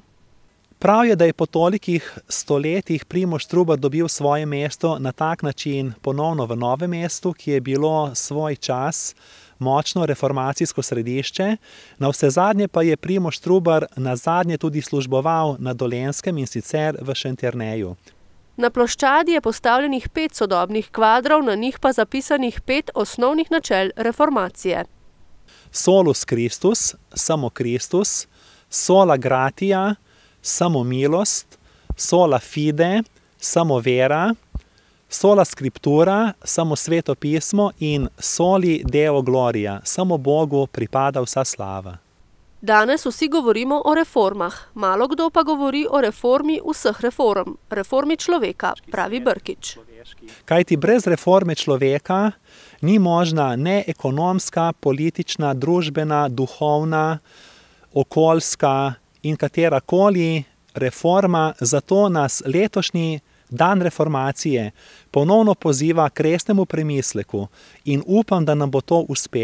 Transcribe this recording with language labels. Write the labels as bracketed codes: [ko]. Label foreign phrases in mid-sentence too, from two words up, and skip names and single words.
[sl] Prav je, da je po tolikih stoletjih Primož Trubar dobil svoje mesto na tak način ponovno v Novem mestu, ki je bilo svoj čas močno reformacijsko središče. Navsezadnje pa je Primož Trubar nazadnje tudi služboval na Dolenjskem in sicer v Šentjerneju. Na ploščadi je postavljenih 5 sodobnih kvadrov, na njih pa zapisanih 5 osnovnih načel reformacije. [la] Solus Christus, [sl] samo Kristus, [la] sola gratia, [sl] samo milost, [la] sola fide, [sl] samo vera, [la] sola scriptura, [sl] samo sveto pismo in [la] soli deo gloria, [sl] samo Bogu pripada vsa slava. Danes vsi govorimo o reformah, malo kdo pa govori o reformi vseh reform, reformi človeka, pravi Brkić. Kajti brez reforme človeka ni možna ne ekonomska, politična, družbena, duhovna, okoljska in katerakoli reforma, zato nas letošnji dan reformacije ponovno poziva k resnemu premisleku in upam, da nam bo to uspelo.